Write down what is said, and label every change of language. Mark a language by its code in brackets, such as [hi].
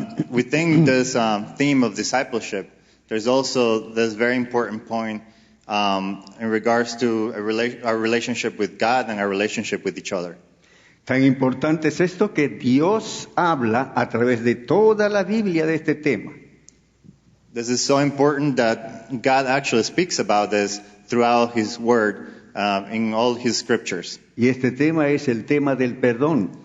[en] Within this theme of discipleship, there's also this very important point in regards to our relationship with God and our relationship with each other. [es] Tan importante es esto que Dios habla a través de toda la Biblia de este tema. [en] This is so important that God actually speaks about this throughout His Word, in all His scriptures. [es] Y este tema es el tema del perdón.